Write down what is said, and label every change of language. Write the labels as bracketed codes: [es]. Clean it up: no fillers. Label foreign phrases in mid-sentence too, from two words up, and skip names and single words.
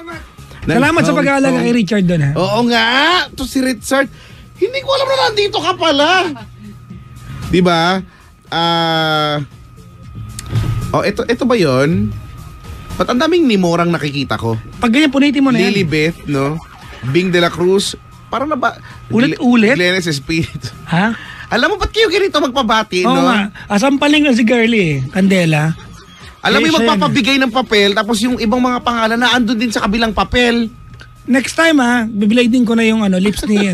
[tl] Salamat sa pag-aalaga kay Richard doon, ha? Oo nga. To si Richard. Hindi ko alam na nandito ka pala. Diba? Ito ba yon? Ba't ang daming Nimorang nakikita ko? Pag ganyan, punitin mo na yan. Lilibeth, no? Bing de la Cruz. Parang na ba? Ulit-ulit? Glennis Espiritu. Ha? Alam mo, ba't kayo ganito magpabati, Oo no? nga. Asampaling na si Girlie, Candela. Alam mo yung siya yan. magpapabigay ng papel, tapos yung ibang mga pangalan na andun din sa kabilang papel. [en] Next time, [tl] ha, bibilay din ko na yung lips ni,